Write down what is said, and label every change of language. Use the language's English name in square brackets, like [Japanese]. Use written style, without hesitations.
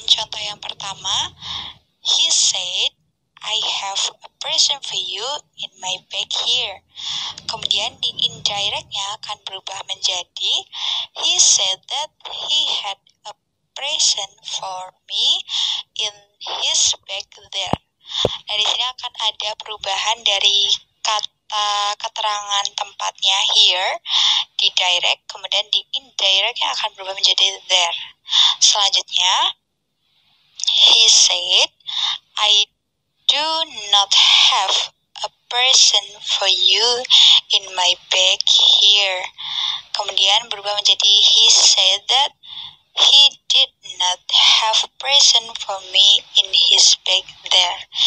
[Indonesian] Contoh yang pertama, [English] he said, I have a present for you in my bag here. [Indonesian] Kemudian di indirectnya akan berubah menjadi, [English] he said that he had a present for me in his bag there. [Indonesian] Nah, di sini akan ada perubahan dari kata keterangan tempatnya here di direct, kemudian di indirectnya akan berubah menjadi there. Selanjutnya, [English] he said, I do not have a present for you in my bag here. [Indonesian] Kemudian berubah menjadi [English] he said that he did not have present for me in his bag there.